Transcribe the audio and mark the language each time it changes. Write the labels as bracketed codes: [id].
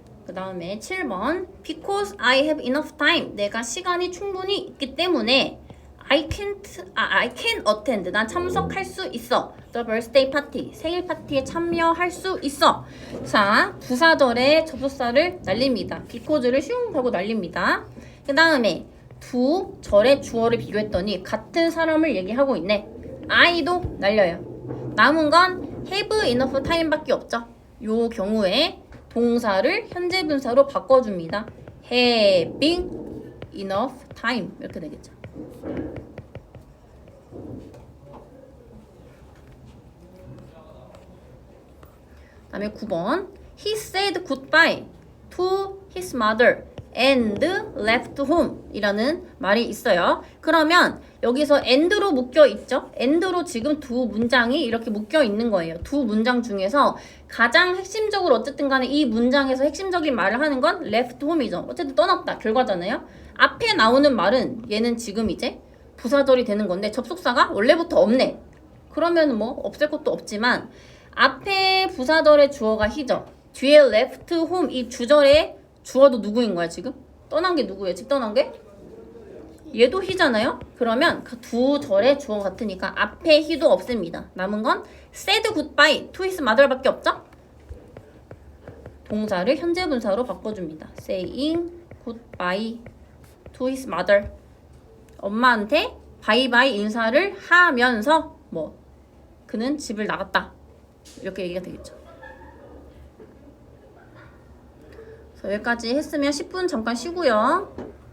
[ko] 그 다음에 7번 [en] Because I have enough time. [ko] 내가 시간이 충분히 있기 때문에 [en] I can attend. [ko] 난 참석할 수 있어. [en] The birthday party. [ko] 생일 파티에 참여할 수 있어. 자, 부사절에 접속사를 날립니다. because를 슝 하고 날립니다. 그 다음에 두 절의 주어를 비교했더니 같은 사람을 얘기하고 있네. I도 날려요. 남은 건 [en] have enough time [ko] 밖에 없죠. 요 경우에 동사를 현재 분사로 바꿔줍니다. [en] having enough time [ko] 이렇게 되겠죠. 다음에 9번 [en] He said goodbye to his mother and left home [ko] 이라는 말이 있어요. 그러면 여기서 and로 묶여 있죠. and로 지금 두 문장이 이렇게 묶여 있는 거예요. 두 문장 중에서 가장 핵심적으로 어쨌든 간에 이 문장에서 핵심적인 말을 하는 건 [en] left home [ko] 이죠. 어쨌든 떠났다 결과잖아요. 앞에 나오는 말은 얘는 지금 이제 부사절이 되는 건데 접속사가 원래부터 없네. 그러면 뭐 없을 것도 없지만 앞에 부사절의 주어가 he죠. 뒤에 [en] left home [ko] 이 주절의 주어도 누구인 거야 지금? 떠난 게 누구예요? 집 떠난 게? 얘도 he잖아요? 그러면 그 두 절의 주어 같으니까 앞에 he도 없습니다. 남은 건 [en] said goodbye to his mother [ko] 밖에 없죠? [en] 동사를 현재 분사로 바꿔줍니다. saying goodbye to his mother. [ko] 엄마한테 바이바이 인사를 하면서 뭐 그는 집을 나갔다. 이렇게 얘기가 되겠죠. 여기까지 했으면 10분 잠깐 쉬고요.